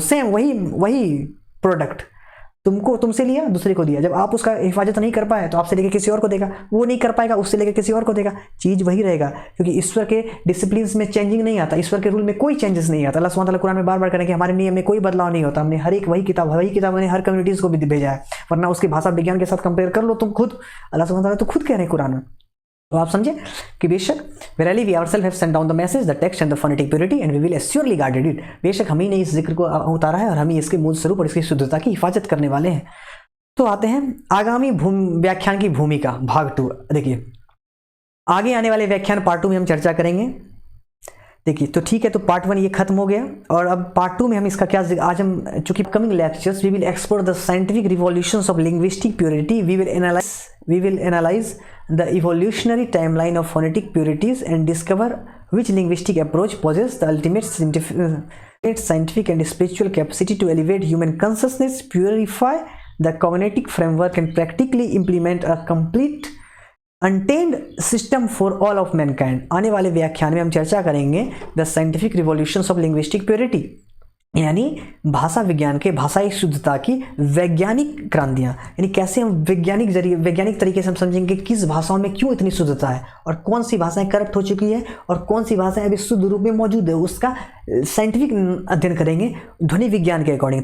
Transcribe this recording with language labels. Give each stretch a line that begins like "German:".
Hindi: Same वही product तुमसे लिया, दूसरे को दिया। जब आप उसका हिफाजत नहीं कर पाए तो आपसे लेके किसी और को देगा, वो नहीं कर पाएगा उससे लेके किसी और को देगा। चीज़ वही रहेगा, क्योंकि ईश्वर के डिसिप्लिन में चेंजिंग नहीं आता, ईश्वर के रूल में कोई चेंजेस नहीं आता। अल्लाह सुब्हान तआला कुरान में बार बार करें कि हमारे नियम में कोई बदलाव नहीं होता। हमने हर एक वही किताब हमने हर कम्युनिटीज़ को भी भेजा है, वरना उसकी भाषा विज्ञान के साथ कंपेयर कर लो तुम खुद। अल्लाह सुब्हान तआला तो खुद कह रहे हैं कुरान में। तो आप समझे कि बेशक
English: verily we ourselves have sent down the message, the text and the phonetic purity and we will assuredly guarded it।
Hindi: बेशक हम ही ने इस जिक्र को उतारा है और हम ही इसके मूल स्वरूप और इसकी शुद्धता की हिफाजत करने वाले हैं। तो आते हैं आगामी व्याख्यान की भूमिका भाग 2। देखिए आगे आने वाले व्याख्यान पार्ट 2 में हम चर्चा करेंगे। देखिए तो ठीक है, तो पार्ट 1 ये खत्म हो गया और अब पार्ट 2 में हम इसका क्या, आज हम चूंकि
English: Coming lectures we will explore the scientific revolutions of linguistic purity, we will analyse the evolutionary timeline of phonetic purities and discover which linguistic approach possesses the ultimate scientific and spiritual capacity to elevate human consciousness, purify the cognitive framework and practically implement a complete untamed system for all of mankind।
Hindi: आने वाले व्याख्यान में हम चर्चा करेंगे
English: the scientific revolutions of linguistic purity,
Hindi: यानी भाषा विज्ञान के भाषाई शुद्धता की वैज्ञानिक क्रांतियाँ। यानी कैसे हम वैज्ञानिक तरीके से हम समझेंगे किस भाषाओं में क्यों इतनी शुद्धता है और कौन सी भाषाएं करप्ट हो चुकी है और कौन सी भाषाएं अभी शुद्ध रूप में मौजूद है, उसका साइंटिफिक अध्ययन करेंगे ध्वनि विज्ञान के अकॉर्डिंग।